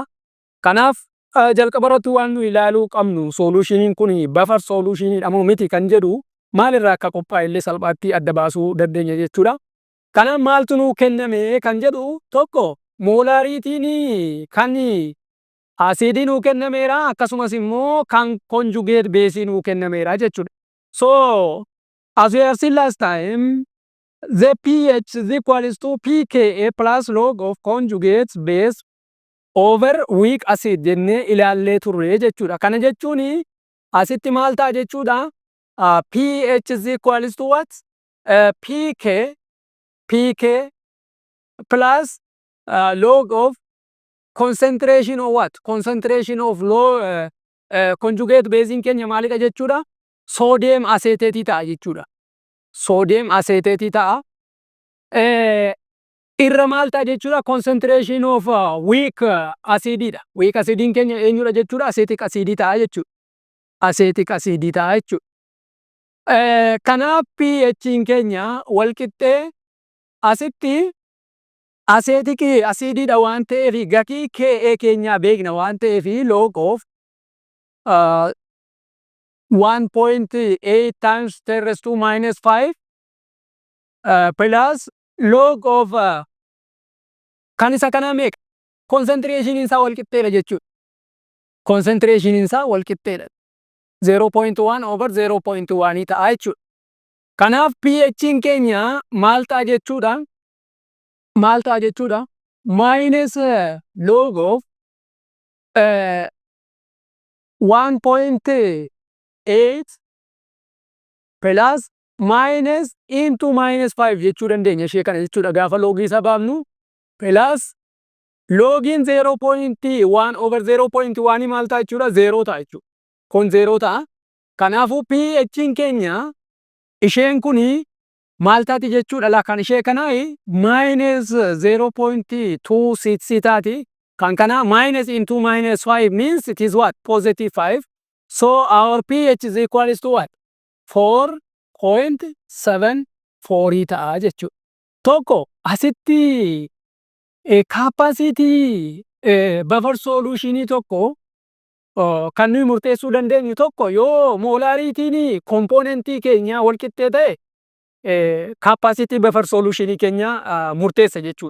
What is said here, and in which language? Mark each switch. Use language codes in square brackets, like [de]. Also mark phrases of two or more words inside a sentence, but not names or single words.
[om] Kanaaf jalqaba irratti waan nu ilaaluu qabnu solutioniin kun [en] buffer solutioniidha [om] moo miti kan jedhu maalirraa akka qophaa'e illee salphaatti adda baasuu dandeenya jechuudha. Kanaaf maaltu nuu kenname kan jedhu tokko molaritiin kan asiidii nuu kennameera, akkasumas immoo kan [en] conjugate base [om] nuu kennameera jechuudha. [en] So as we have seen last time, the pH is equals to pKa plus log of conjugate base over weak acid [om] jennee ilaallee turre jechuudha. Kana jechuun asitti maal ta'a jechuudha? [en] pH is equals to what? pK plus log of concentration of what? Concentration of low conjugate base [om] in keenya maalidha jechuudha? [en] Sodium acetate [om] ta'a jechuudha. [en] Sodium acetate [om] ta'a. Irra maal ta'a jechuudha? [en] Concentration of weak acididha. Weak acidin [om] keenya eenyudha jechuudha? [en] Acetic acid [om] ta'a jechuudha. [en] Acetic acid [om] ta'a jechuudha. Kanaaf pH keenya wal qixxee asitti [en] acetic acididha [om] waan ta'eef gatii Ka keenyaa beekna waan ta'eef [en] log of 1.8 times 10 raised to minus 5 plus log of [om] kan isa kana meeqa? Concentration isaa wal qixxeedha jechuudha. Concentration isaa wal qixxeedha. 0.1 over 0.1 ta'a jechuudha. Kanaaf pH keenya maal ta'a jechuudha? Maal ta'a jechuudha? [en] Minus log of 1.8 plus minus into minus 5 [om] jechuu dandeenya ishee kana jechuudha. Gaafa logii isa baafnu [en] plus logiin 0.1 over 0.1 [om] maal ta'a jechuudha? 0 ta'a jechuudha. Kun 0 ta'a. Kanaafuu pH keenya isheen kuni maal taati jechuudha? La kan ishee kanaa minus 0.26 taati. Kan kana [en] minus into minus 5 means it is what? Positive 5. So our pH is equals to what? [om] 4.74 ta'a jechuudha. Tokko asitti [en] capacity buffer solutionii [om] tokko kan nuyi murteessuu dandeenyu tokko yoo molaritiin komponentii keenya wal qixxee ta'e [en] capacity buffer solutionii [om] keenya murteessa jechuudha.